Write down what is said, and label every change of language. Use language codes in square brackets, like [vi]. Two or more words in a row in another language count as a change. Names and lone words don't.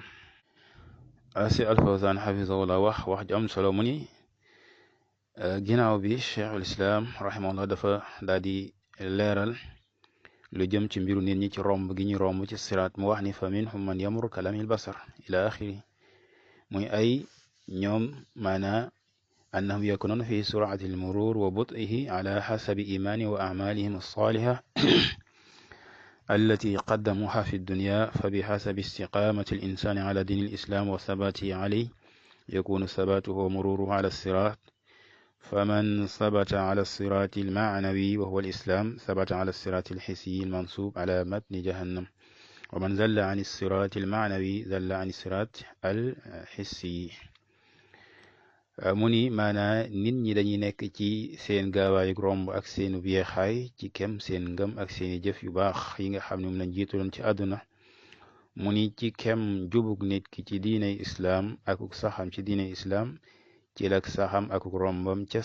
[wo] si Al-Fawzaan xafisahullah wax ju am solo mu ni ginnaaw bi [ar] شيخ الإسلام رحمه الله [wo] dafa daal di leeral lu jëm ci mbiru nit ñi ci romb gi ñu romb ci siraat mu wax ni [ar] فمنهم من يمر كلمح البصر إلى آخره [wo] muy ay ñoom maana [ar] أنهم يكونون في سرعة المرور وبطئه على حسب إيمانهم وأعمالهم الصالحة التي قدموها في الدنيا فبحسب استقامة الإنسان على دين الإسلام وثباته عليه يكون ثباته ومروره على الصراط فمن ثبت على الصراط المعنوي وهو الإسلام ثبت على الصراط الحسي المنصوب على متن جهنم ومن زل عن الصراط المعنوي زل عن الصراط الحسي [wo] mu ni maanaa nit ñi dañuy nekk ci seen gaawaayu romb ak seenu yeexaay ci kem seen ngëm ak seeni jëf yu baax yi nga xam ne moom lañ jiitaloon ci àdduna mu ni ci kem jubug nit ki ci diiney islaam ak saxam ci diiney islaam ci lak saxam ak rombam ca